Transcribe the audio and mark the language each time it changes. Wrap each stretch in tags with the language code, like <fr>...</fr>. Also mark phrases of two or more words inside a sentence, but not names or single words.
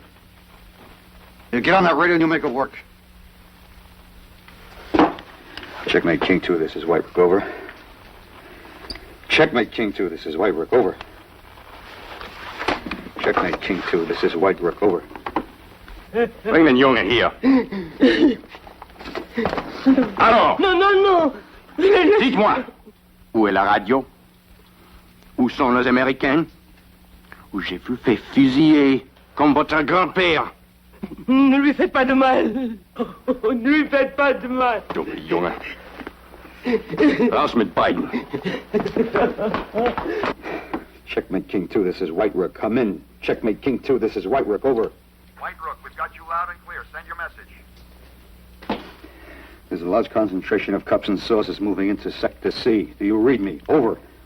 <en>You get on that radio and you make it work. Checkmate, King 2. This is White Rook. Over. Checkmate, King 2. This is White Rook. Over. Checkmate, King 2. This is White Rook. Over.</en> <de>Bring den Junge hier.</de> <fr>Alors. Non, non, non. Dites-moi, où est la radio? Où sont les Américains? Où j'ai vu fait fusiller comme votre grand-père? Ne lui faites pas de mal. Oh, ne lui faites pas de mal.</fr> <de>Dumme Junge. Raus mit beiden.</de> <en>Checkmate, King 2. This is White Rook. Come in. Checkmate, King 2. This is White Rook. Over. White Rook, we've got you loud and clear. Send your message. There's a large concentration of cups and saucers moving into Sector C. Do you read me? Over.</en>